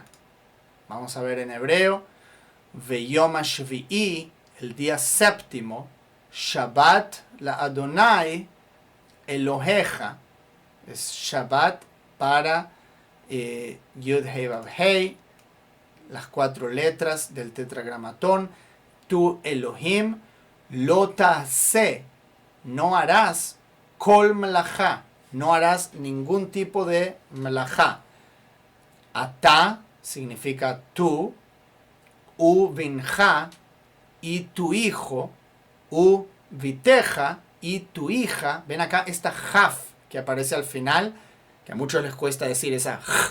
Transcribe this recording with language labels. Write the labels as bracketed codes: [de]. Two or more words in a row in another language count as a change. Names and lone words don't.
[es] Vamos a ver en hebreo. [he] ויום השביעי, [es] el día séptimo, [he] שבת לאדני אלהיך. [es] Es Shabbat para [he] יוד הא ואו הא, [es] las 4 letras del tetragramatón. Tu Elohim [he] לא תעשה, [es] no harás [he] כל מלאכה. [es] No harás ningún tipo de melajá. Atá significa tú. [he] ובנך [es] y tu hijo. [he] ובתך [es] y tu hija. Ven acá esta jaf que aparece al final, que a muchos les cuesta decir esa j.